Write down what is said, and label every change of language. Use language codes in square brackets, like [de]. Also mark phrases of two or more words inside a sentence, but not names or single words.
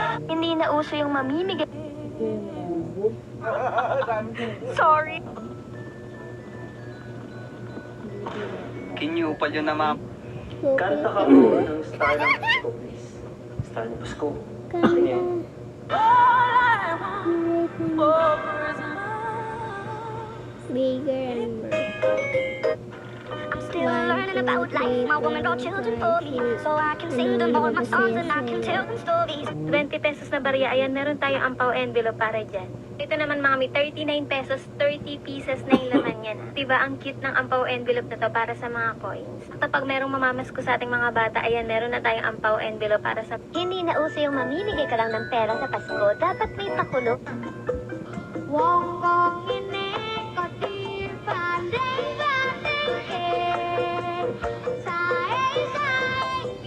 [tl] Hindi na uso yung mamimigay. Sorry. Kinyupal yun na ma'am. Kanta ka mo ng Star ng Pasko, please. Star ng Pasko. Sige. [en] Bigger and I'm still learning about life. My woman brought children for me. So I can sing them all my songs and I can tell them stories. [tl] 20 pesos na barya, ayan, meron tayong ampaw envelope para dyan. Ito naman mga may 39 pesos, 30 pieces na yung laman yan. Diba, ang cute ng ampaw envelope na to para sa mga coins. Kapag merong mamamasko sa ating mga bata, ayan, meron na tayong ampaw envelope para sa... Hindi na uso yung mamimigay ka lang ng pera sa Pasko. Dapat may pakulo. Wong gong ini kotir pandai pandai sai sai.